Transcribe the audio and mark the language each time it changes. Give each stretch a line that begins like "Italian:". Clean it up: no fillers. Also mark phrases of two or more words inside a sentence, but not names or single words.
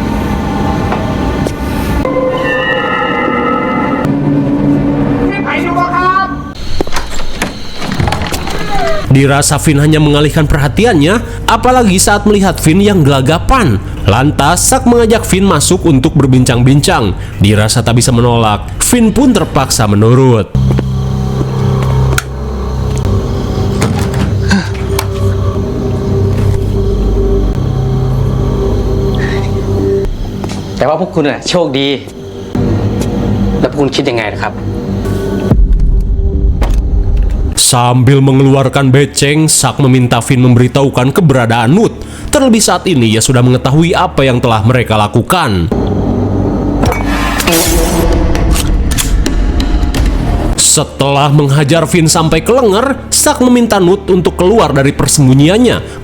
Indonesian: Dirasa Finn hanya mengalihkan perhatiannya, apalagi saat melihat Finn yang gelagapan. Lantas Sak mengajak Finn masuk untuk berbincang-bincang. Dirasa tak bisa menolak, Finn pun terpaksa menurut.
Thai: แต่ว่าพวกคุณน่ะโชคดี แล้วพวกคุณคิดยังไงนะครับ
Indonesian: Sambil mengeluarkan beceng, Sak meminta Finn memberitahukan keberadaan Nut. Terlebih saat ini ia sudah mengetahui apa yang telah mereka lakukan. Setelah menghajar Finn sampai ke lenger, Sak meminta Nut untuk keluar dari persembunyiannya.